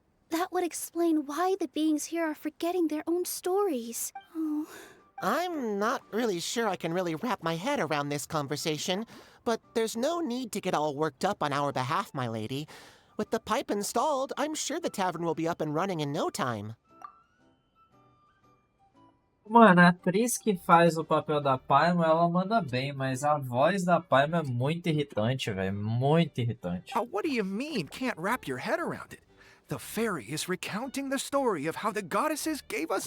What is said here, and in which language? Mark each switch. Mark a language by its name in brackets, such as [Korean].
[English] That would explain why the beings here are forgetting their own stories. Oh. I'm not really sure I can really wrap my head around this conversation, but there's no need to get all worked up on our behalf, my lady. With the pipe installed, I'm sure the tavern will be up and running in no time. [Portuguese] Mano, a atriz que faz o papel da Paimon, ela manda bem, mas a voz da Paimon é muito irritante, velho. Muito irritante. [English] What do you mean, can't wrap your head around it? The fairy is recounting the story of how the goddesses gave us